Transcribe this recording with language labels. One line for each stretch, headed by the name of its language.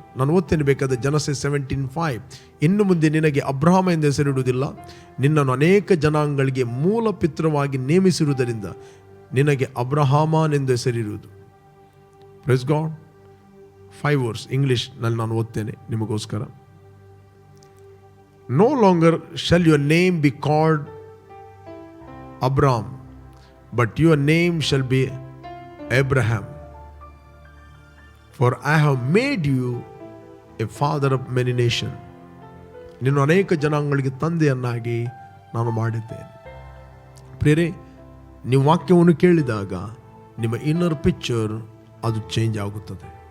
Kannada: ನಾನು ಓದ್ತೇನೆ ಬೇಕಾದ Genesis 17:5. ಇನ್ನು ಮುಂದೆ ನಿನಗೆ ಅಬ್ರಹಾಮ ಎಂದು ಹೆಸರಿಡುವುದಿಲ್ಲ, ನಿನ್ನನ್ನು ಅನೇಕ ಜನಾಂಗಗಳಿಗೆ ಮೂಲ ಪಿತೃವಾಗಿ ನೇಮಿಸಿರುವುದರಿಂದ ನಿನಗೆ ಅಬ್ರಹಾಮನೆಂದು ಹೆಸರಿರುವುದು.
English: Praise God.
Kannada: 5 ವರ್ಸ್ ಇಂಗ್ಲಿಷ್ನಲ್ಲಿ ನಾನು ಓದ್ತೇನೆ ನಿಮಗೋಸ್ಕರ.
English: No longer shall your name be called Abram, but your name shall be Abraham. For I have made you a father of many nations.
Kannada: ನಿನ್ನ ಅನೇಕ ಜನಾಂಗಗಳಿಗೆ ತಂದೆಯನ್ನಾಗಿ ನಾನು ಮಾಡಿದ್ದೇನೆ. ಪ್ರಿಯರೇ, ನೀವು ವಾಕ್ಯವನ್ನು ಕೇಳಿದಾಗ ನಿಮ್ಮ ಇನ್ನರ್ ಪಿಕ್ಚರ್ ಅದು ಚೇಂಜ್ ಆಗುತ್ತದೆ.